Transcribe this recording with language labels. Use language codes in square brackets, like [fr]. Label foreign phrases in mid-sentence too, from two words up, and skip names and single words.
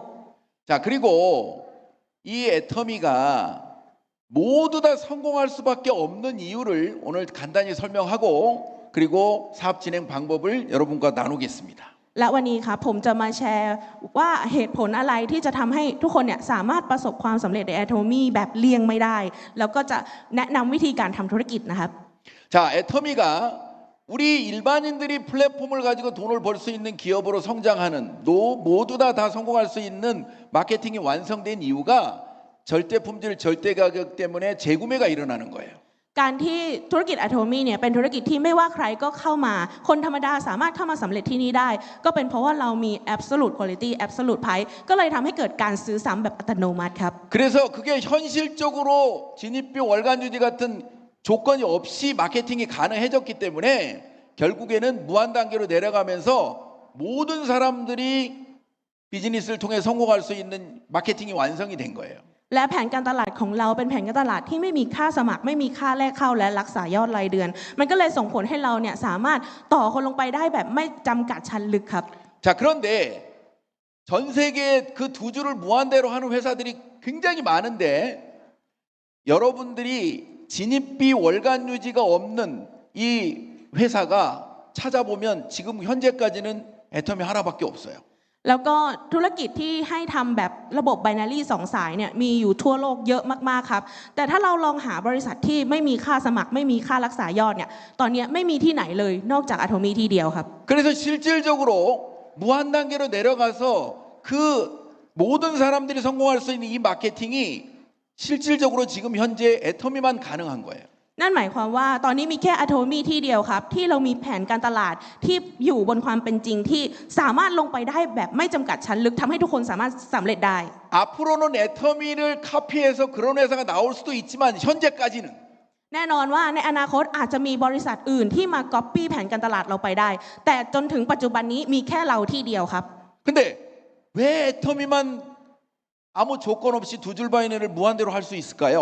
[ko] 자, 그리고 이 애터미가 모두 다 성공할 수밖에 없는 이유를 오늘 간단히 설명하고 그리고 사업 진행 방법을 여러분과 나누겠습니다. [th] และวันนี้ครับผมจะมาแชร์ว่าเหตุผลอะไรที่จะทำให้ทุกคนเนี่ยสามารถประสบความสำเร็จใน Atomy แบบเลี่ยงไม่ได้ แล้วก็จะแนะนำวิธีการทำธุรกิจนะครับ [ko] 자, 애터미가 우리 일반인들이 플랫폼을 가지고 돈을 벌 수 있는 기업으로 성장하는 모두 다 성공할 수 있는 마케팅이 완성된 이유가 절대 품질, 절대 가격 때문에 재구매가 일어나는 거예요. [th] การที่ธุรกิจ Atomy เนี่ยเป็นธุรกิจที่ไม่ว่าใครก็เข้ามาคนธรรมดาสามารถเข้ามาสำเร็จที่นี่ได้ ก็เป็นเพราะว่าเรามี [en] absolute quality absolute price [th] ก็เลยทำให้เกิดการซื้อซ้ำแบบอัตโนมัติครับ [ko] 그래서 그게 현실적으로 진입비 월간 유지 같은 조건이 없이 마케팅이 가능해졌기 때문에 결국에는 무한 단계로 내려가면서 모든 사람들이 비즈니스를 통해 성공할 수 있는 마케팅이 완성이 된 거예요. [th] และแผนการตลาดของเราเป็นแผนการตลาดที่ไม่มีค่าสมัครไม่มีค่าแลกเข้าและรักษายอดรายเดือน มันก็เลยส่งผลให้เราเนี่ยสามารถต่อคนลงไปได้แบบไม่จำกัดชั้นลึกครับ [ko] 자, 그런데 전 세계에 그 두 줄을 무한대로 하는 회사들이 굉장히 많은데 여러분들이 진입비 월간 유지가 없는 이 회사가 찾아보면 지금 현재까지는 애터미 하나밖에 없어요. [th] แล้วก็ธุรกิจที่ให้ทำแบบระบบ binary 2 สายเนี่ยมีอยู่ทั่วโลกเยอะมากๆครับแต่ถ้าเราลองหาบริษัทที่ไม่มีค่าสมัครไม่มีค่ารักษายอดเนี่ยตอนนี้ไม่มีที่ไหนเลยนอกจาก Atomy ที่เดียวครับ [ko] 그래서 실질적으로 무한 단계로 내려가서 그 모든 사람들이 성공할 수 있는 이 마케팅이 실질적으로 지금 현재 애터미만 가능한 거예요. [th] นั่นหมายความว่าตอนนี้มีแค่ Atomy ที่เดียวครับที่เรามีแผนการตลาดที่อยู่บนความเป็นจริงที่สามารถลงไปได้แบบไม่จำกัดชั้นลึกทำให้ทุกคนสามารถสำเร็จได้ [ko] 앞으로는 애터미를 카피해서 그런 회사가 나올 수도 있지만 현재까지는 [th] แน่นอนว่าในอนาคตอาจจะมีบริษัทอื่นที่มาก๊อปปี้แผนการตลาดเราไปได้ แต่จนถึงปัจจุบันนี้มีแค่เราที่เดียวครับ [ko] 근데 왜 애터미만 아무 조건 없이 두 줄 바이너리를 무한대로 할 수 있을까요?